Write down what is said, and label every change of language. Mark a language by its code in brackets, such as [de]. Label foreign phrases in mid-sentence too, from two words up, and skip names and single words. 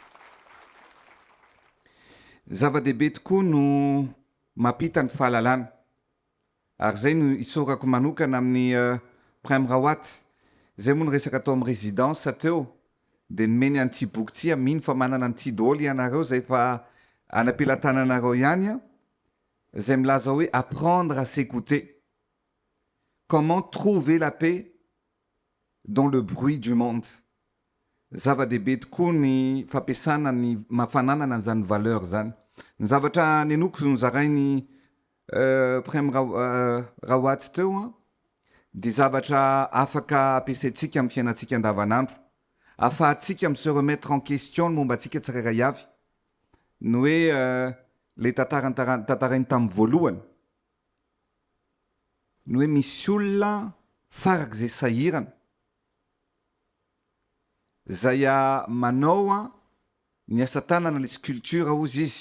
[mg] Zava-dehibe tokoa no mampita ny fahalalana. Ary zay no isorako manokana amin'ny Prem Rawat. Zay moa no resaka atao amin'ny résidence teo dia nomeny an'ity boky ty mino fa manana an'ity dôly ianareo zay fa anam-pelantananareo ihany a zay milaza hoe apprendre à s'écouter. Comment trouver la paix dans le bruit du monde. Zava-dehibe tokoa ny fampiasana ny mahafananana an'izany valeur zany. Ny zavatra nenoko nozarainy Prem Rawat teo a dia zavatra afaka ampiasaintsika amin'ny fiainantsika andavanandro. Ahafahantsika mi [fr] se remettre en question [mg] ny momba antsika tsirairay avy. Ny hoe le tantarainy tamin'ny voalohany. Ny hoe misy olona farak'izay sahirana. Zay manao ny asa tanana le sculpture ozy izy.